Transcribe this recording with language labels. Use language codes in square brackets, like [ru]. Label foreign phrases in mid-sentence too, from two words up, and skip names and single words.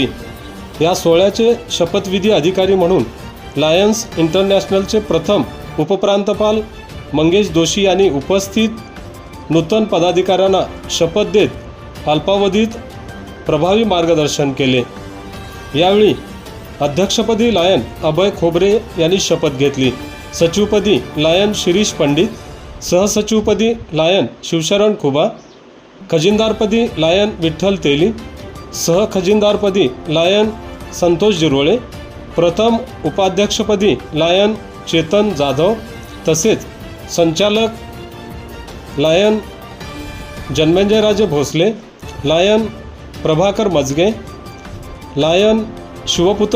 [mr] या सोहळ्याचे शपथविधी अधिकारी म्हणून लायन्स इंटरनॅशनलचे प्रथम उपप्रांतपाल मंगेश दोशी यांनी उपस्थित नूतन पदाधिकाऱ्यांना शपथ देत अल्पावधीत प्रभावी मार्गदर्शन केले। यावेळी अध्यक्षपदी लायन अभय खोबरे यांनी शपथ घेतली। सचिवपदी लायन शिरीष पंडित, सहसचिवपदी लायन शिवशरण खुबा, खजिनदारपदी लायन विठ्ठल तेली, सहखजिनदारपदी लायन संतोष जिरोळे, प्रथम उपाध्यक्षपदी लायन चेतन जाधव, तसेच संचालक लायन जन्मेजयराजे भोसले, लायन प्रभाकर मजगे, लायन शिवपुत्र